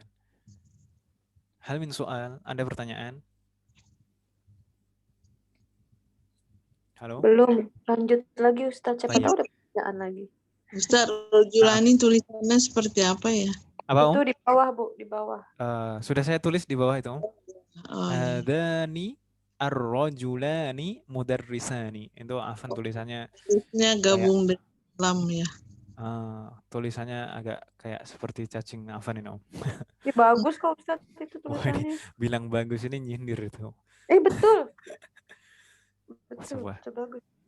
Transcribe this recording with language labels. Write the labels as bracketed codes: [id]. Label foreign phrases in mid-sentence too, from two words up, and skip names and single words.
[ar] Hal min [id] soal, ada pertanyaan? Halo? Belum, lanjut lagi Ustaz. Siapa Tayyib. tahu ada pertanyaan lagi. Ustaz, rojulani tulisannya seperti apa ya? Apa Itu Om? di bawah Bu, di bawah. Sudah saya tulis di bawah itu Om. Oh, iya. [ar] Hadani ar-rajulani mudarrisani. [id] Itu afan tulisannya. Tulisnya gabung dengan lam ya. Tulisannya agak kayak seperti cacing afan ini Om. Ini bagus kok Ustaz itu Wah, tulisannya. Bilang bagus ini nyindir itu. Betul. Betul, Sebuah. betul bagus.